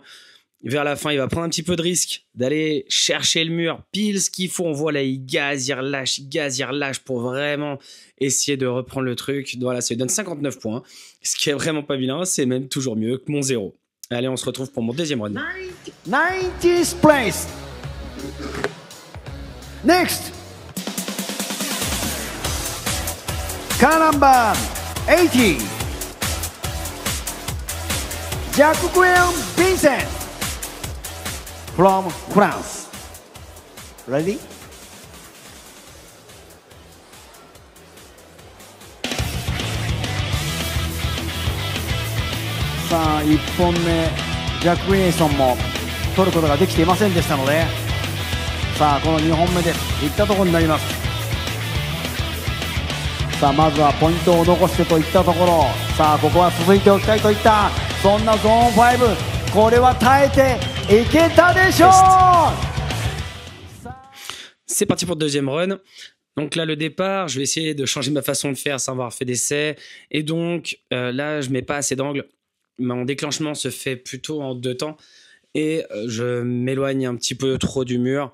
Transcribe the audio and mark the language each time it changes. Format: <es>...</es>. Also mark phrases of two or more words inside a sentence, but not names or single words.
<fr>Vers la fin, il va prendre un petit peu de risque d'aller chercher le mur, pile ce qu'il faut. On voit là, il gaz, il relâche pour vraiment essayer de reprendre le truc. Voilà, ça lui donne 59 points, ce qui est vraiment pas vilain. C'est même toujours mieux que mon 0. Allez, on se retrouve pour mon deuxième run.</fr> <en>90th place. Next. Car number 80. Jacques-Guillaume Vincent from France. Ready?</en> <ja>さあ1本目ジャック・ウィンソンも取ることができていませんでしたので、さあこの2本目ですいったところになります。さあまずはポイントを残してといったところ、さあここは続いておきたいといったそんなゾーン5、これは耐えていけたでしょう。</ja> <fr>C'est parti pour le deuxième run. Donc là, le départ, je vais essayer de changer ma façon de faire sans avoir fait d'essai. Et donc là, je mets pas assez d'angle. Mon déclenchement se fait plutôt en 2 temps. Et je m'éloigne un petit peu trop du mur.</fr>